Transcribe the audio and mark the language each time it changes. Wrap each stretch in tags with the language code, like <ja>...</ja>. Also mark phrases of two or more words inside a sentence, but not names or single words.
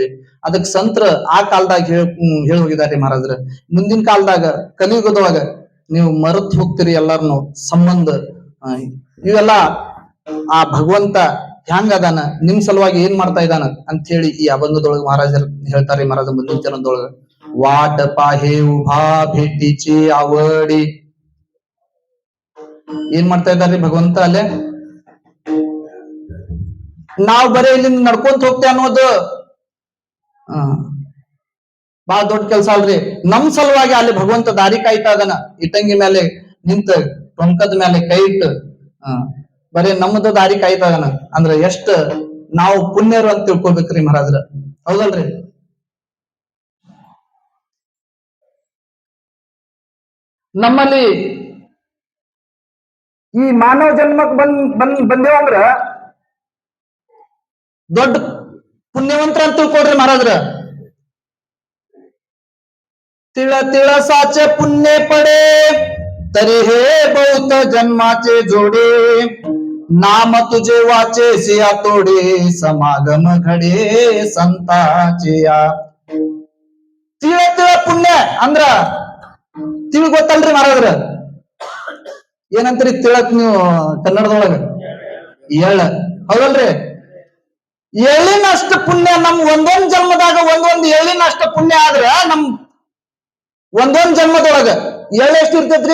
<kn>ಅದಕ್ ಸಂತ್ರ ಆ ಕಾಲದಾಗ ಹೇಳಿ ಹೋಗಿದಾರಿ ಮಹಾರಾಜ್ರ. ಮುಂದಿನ ಕಾಲದಾಗ ಕಲಿಯುಗದೊಳಗ ನೀವು ಮರೆತು ಹೋಗ್ತೀರಿ ಎಲ್ಲಾರನು ಸಂಬಂಧ. ಇವೆಲ್ಲ ಆ ಭಗವಂತ ಹ್ಯಾಂಗ ಅದಾನ, ನಿಮ್ ಸಲುವಾಗಿ ಏನ್ ಮಾಡ್ತಾ ಇದ್ದಾನ ಅಂತ ಹೇಳಿ ಈ ಅಭಂಗದೊಳಗ ಮಹಾರಾಜರು ಹೇಳ್ತಾರೆ. ಮಹಾರಾಜ ಮುಂದಿನ ಚರಣದೊಳಗ</kn> <mr>वाट पाहे उभा भेटीची आवडी.</mr> <kn>ಏನ್ ಮಾಡ್ತಾ ಇದ್ದಾರ್ರಿ ಭಗವಂತ ಅಲ್ಲೇ? ನಾವ್ ಬರೀ ಇಲ್ಲಿಂದ ನಡ್ಕೊಂತ ಹೋಗ್ತೇವೆ ಅನ್ನೋದು ಬಹಳ ದೊಡ್ಡ ಕೆಲ್ಸ ಅಲ್ರಿ. ನಮ್ ಸಲುವಾಗಿ ಅಲ್ಲಿ ಭಗವಂತ ದಾರಿ ಕಾಯ್ತಾ ಇದಾನ. ಇಟ್ಟಂಗಿ ಮೇಲೆ ನಿಂತ ಟೊಂಕದ ಮೇಲೆ ಕೈ ಇಟ್ಟು ಬರೀ ನಮ್ಮದು ದಾರಿ ಕಾಯ್ತಾ ಇದಾನ ಅಂದ್ರ ಎಷ್ಟ ನಾವು ಪುಣ್ಯರು ಅಂತ ತಿಳ್ಕೊಬೇಕ್ರಿ ಮಹಾರಾಜ್ರ. ಹೌದಲ್ರಿ? ನಮ್ಮಲ್ಲಿ ಈ ಮಾನವ ಜನ್ಮಕ್ ಬಂದೇವಂದ್ರ ದೊಡ್ಡ ಪುಣ್ಯವಂತರ ಅಂತ ತಿಳ್ಕೊಡ್ರಿ ಮಹಾರಾಜ್ರ.</kn> <mr>तिळ तिळ साचे पुण्य पडे तरी हे बहुत जन्माचे जोडे नाम तुझे वाचे सिया तोडे समागम घडे संताचे या. तिळ तिळ पुण्य</mr> <kn>ಅಂದ್ರ ತಿಳಿ ಗೊತ್ತಲ್ರಿ ಮಹಾರಾಜ್ರ? ಏನಂತ್ರಿ ತಿಳಕ್ ನೀವು ಕನ್ನಡದೊಳಗ? ಎಳ್ಳ. ಹೌದಲ್ರಿ? ಎಳ್ಳಿನಷ್ಟು ಪುಣ್ಯ ನಮ್ ಒಂದೊಂದ್ ಜನ್ಮದಾಗ ಒಂದೊಂದ್ ಎಳ್ಳಿನಷ್ಟ ಪುಣ್ಯ ಆದ್ರ ನಮ್ ಒಂದೊಂದ್ ಜನ್ಮದೊಳಗ ಎಳ್ಳ ಎಷ್ಟು ಇರ್ತೈತ್ರಿ?</kn>